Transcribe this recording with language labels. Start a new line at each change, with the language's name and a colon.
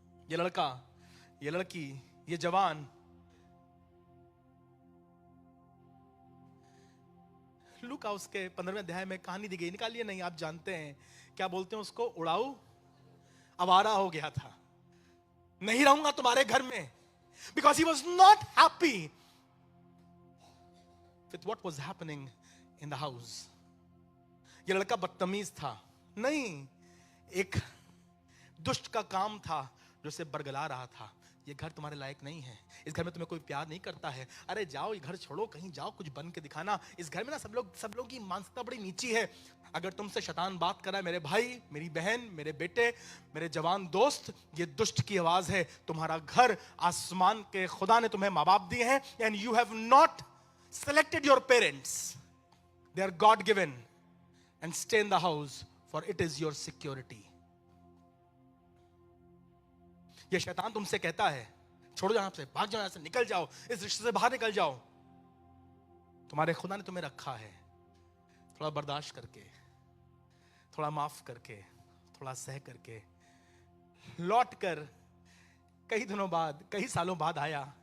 Hindi: ये लड़का, ये लड़की, ये जवान लूका उसके 15वें अध्याय में कहानी दी गई, निकालिए नहीं, आप जानते हैं क्या बोलते हैं उसको, उड़ाऊ आवारा हो गया था। नहीं रहूंगा तुम्हारे घर में,
English: because he was not happy with what was happening in the house.
Hindi: ये लड़का बदतमीज था नहीं, एक दुष्ट का काम था जो उसे बरगला रहा था। ये घर तुम्हारे लायक नहीं है, इस घर में तुम्हें कोई प्यार नहीं करता है। अरे जाओ, ये घर छोड़ो, कहीं जाओ, कुछ बन के दिखाना। इस घर में ना सब लोग की मानसिकता बड़ी नीची है। अगर तुमसे शैतान बात कर रहा है, मेरे भाई, मेरी बहन, मेरे बेटे, मेरे जवान दोस्त, ये दुष्ट की आवाज है। तुम्हारा घर आसमान के खुदा ने तुम्हें माँ बाप दिए हैं,
English: And you have not selected your parents. They are God given, and stay in the house, for it is your security.
Hindi: ये शैतान तुमसे कहता है, छोड़ो यहां से, भाग जाओ यहां से, निकल जाओ, इस रिश्ते से बाहर निकल जाओ। तुम्हारे खुदा ने तुम्हें रखा है, थोड़ा बर्दाश्त करके, थोड़ा माफ करके, थोड़ा सह करके, लौट कर कई दिनों बाद, कई सालों बाद आया।